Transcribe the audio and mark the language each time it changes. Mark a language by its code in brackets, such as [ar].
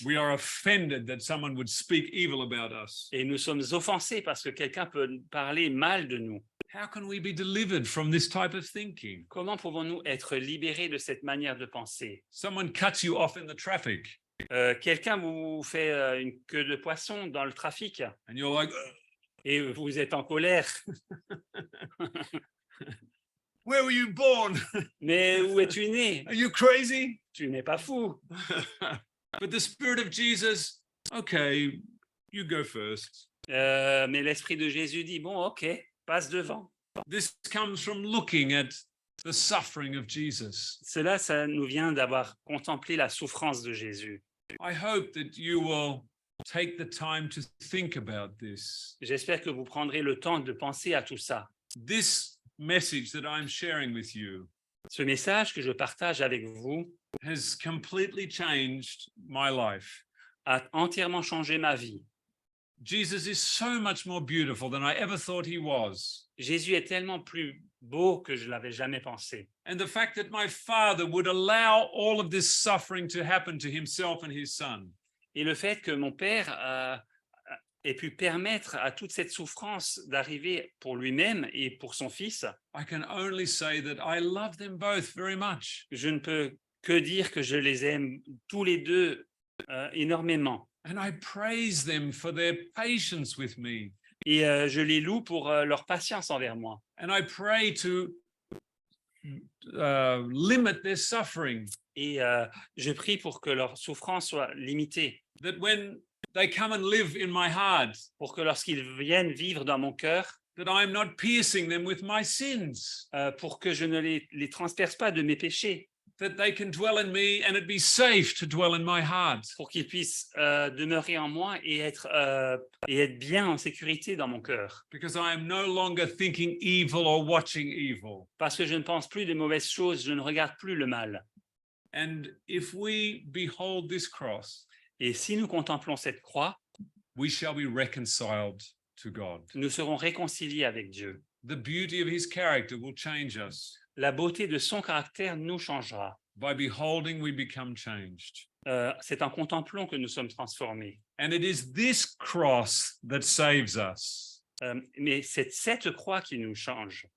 [en] We are offended that someone would speak evil about us. [fr] Et nous sommes offensés parce que quelqu'un peut parler mal de nous. [en] How can we be delivered from this type of thinking? [fr] Comment pouvons-nous être libérés de cette manière de penser? [en] Someone cuts you off in the traffic, [fr] Quelqu'un vous fait une queue de poisson dans le trafic [en] and you're like, [fr] et vous êtes en colère. [en] where were you born? [fr] Mais où es-tu né? [en] Are you crazy? [fr] Tu n'es pas fou. [en] But the Spirit of Jesus, okay, you go first. [fr] Mais l'Esprit de Jésus dit, bon, ok, passe devant. [en] This comes from looking at the suffering of Jesus. [fr] Cela, ça nous vient d'avoir contemplé la souffrance de Jésus. [en] I hope that you will take the time to think about this. [fr] J'espère que vous prendrez le temps de penser à tout ça. [en] This message that I'm sharing with you [fr] Ce message que je partage avec vous [en] has completely changed my life. [fr] a entièrement changé ma vie. [en] Jesus is so much more beautiful than I ever thought he was. [fr] Jésus est tellement plus beau que je ne l'avais jamais pensé. [en] And the fact that my Father would allow all of this suffering to happen to himself and his Son. [fr] Et le fait que mon Père ait pu permettre à toute cette souffrance d'arriver pour lui-même et pour son Fils, [en] I can only say that I love them both very much. [fr] je ne peux que dire que je les aime tous les deux énormément. [en] And I praise them for their patience with me. [fr] Et je les loue pour leur patience envers moi. [en] And I pray to limit their suffering. [fr] Et je prie pour que leur souffrance soit limitée, [en] That when they come and live in my heart, [fr] pour que lorsqu'ils viennent vivre dans mon cœur, [en] that I am not piercing them with my sins. [fr] pour que je ne les transperce pas de mes péchés, [en] That they can dwell in me and it be safe to dwell in my heart. [fr] pour qu'ils puissent demeurer en moi et être bien en sécurité dans mon cœur. [en] Because I am no longer thinking evil or watching evil. [fr] Parce que je ne pense plus de mauvaises choses, je ne regarde plus le mal. [en] And if we behold this cross, [fr] Et si nous contemplons cette croix, [en] we shall be reconciled to God. [fr] nous serons réconciliés avec Dieu. [en] The beauty of his character will change us. [fr] La beauté de son caractère nous changera. [en] By beholding, we become changed. [fr] C'est en contemplant que nous sommes transformés. [en] And it is this cross that saves us. [fr] Mais c'est cette croix qui nous change,